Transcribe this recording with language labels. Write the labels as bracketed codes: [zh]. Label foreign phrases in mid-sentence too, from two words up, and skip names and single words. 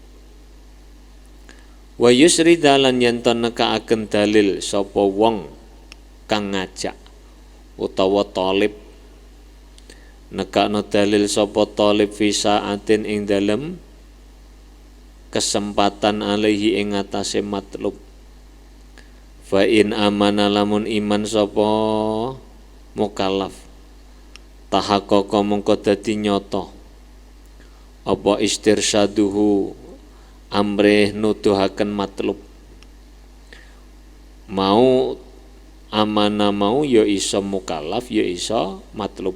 [ar] ويسري [jv] dalan yen to nekaaken dalil sapa wong kang ngajak utawa talib, nekakno dalil sapa talib [ar] في ساعة [jv] ing dalem kesempatan alaihi ing atase matlub. [ar] فإن آمن [jv] lamun iman sapa mukallaf tahaqqaqa mongko dadi nyata apa istirsyaduhu amrih nuduhaken matlub. Mau amana mau ya iso mukallaf ya iso matlub.